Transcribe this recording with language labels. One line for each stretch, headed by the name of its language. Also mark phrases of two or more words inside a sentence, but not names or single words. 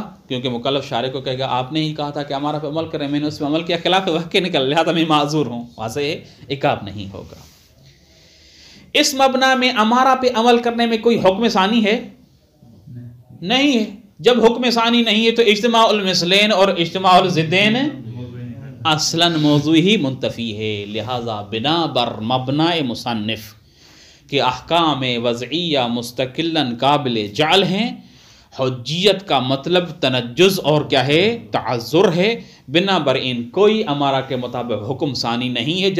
Urdu: کیونکہ مکلف شارع کو کہے گا آپ نے ہی کہا تھا کہ امارہ پہ عمل کریں، میں نے اس پہ عمل کیا، خلاف واقع نکل، لہٰذا میں معذور ہوں. واضح ہے، عقاب نہیں ہوگا. اس مبنا میں امارہ پہ عمل کرنے میں کوئی حکم ثانی ہے؟ نہیں ہے. جب حکم ثانی نہیں ہے تو
Arabic: اجتماع المثلین
Urdu: اور
Arabic: اجتماع الضدین
Urdu: اصلاً موضوع ہی منتفی ہے. لہذا بنا بر مبنا مصنف کہ احکام وضعیہ مستقلاً قابل جعل ہیں، حجیت کا مطلب تنجز اور کیا ہے؟ تعذر ہے. بنا بر ان کوئی امارہ کے مطابق حکم ثانی نہیں ہے.